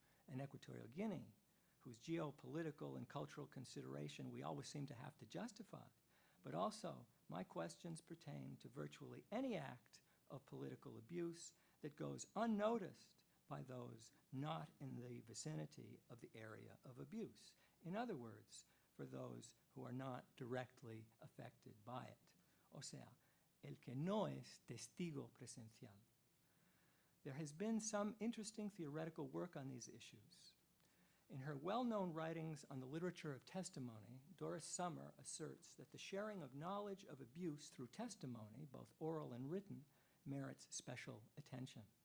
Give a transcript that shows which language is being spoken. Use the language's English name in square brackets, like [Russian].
[English] and Equatorial Guinea, whose geopolitical and cultural consideration we always seem to have to justify, but also my questions pertain to virtually any act of political abuse that goes unnoticed by those not in the vicinity of the area of abuse. In other words, for those who are not directly affected by it. [Spanish] O sea, el que no es testigo presencial. [English] There has been some interesting theoretical work on these issues. In her well-known writings on the literature of testimony, Doris Sommer asserts that the sharing of knowledge of abuse through testimony, both oral and written, merits special attention.